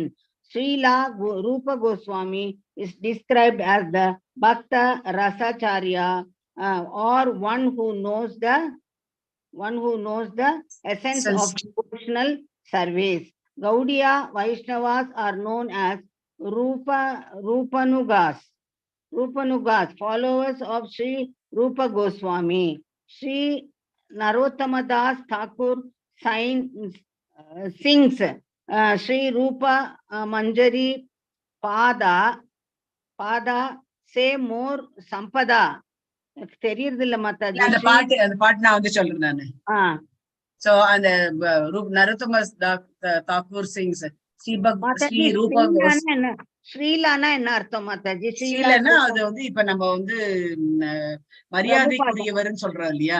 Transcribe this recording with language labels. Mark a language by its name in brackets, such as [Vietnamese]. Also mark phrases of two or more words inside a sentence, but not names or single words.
[English] Srila Rupa Goswami is described as the Bhakta Rasacharya, or one who knows the essence of devotional service. Gaudiya Vaishnavas are known as Rupanugas, followers of Sri Rupa Goswami. Sri Narottamadas Thakur sings Sri Rupa Manjari Pada say more Sampada. [Tamil] தெரியறதில்ல மாதாஜி. அந்த பாட்டு நான் வந்து சொல்றேன் நானு. சோ அந்த நரோத்தமஸ் தாக்கூர் சிங்ஸ் ஸ்ரீலானா என்ன அர்த்தம் மாதாஜி? ஸ்ரீலனா அது வந்து இப்ப நம்ம வந்து மரியாதைக்குரியவர்னு சொல்றோம் இல்லையா.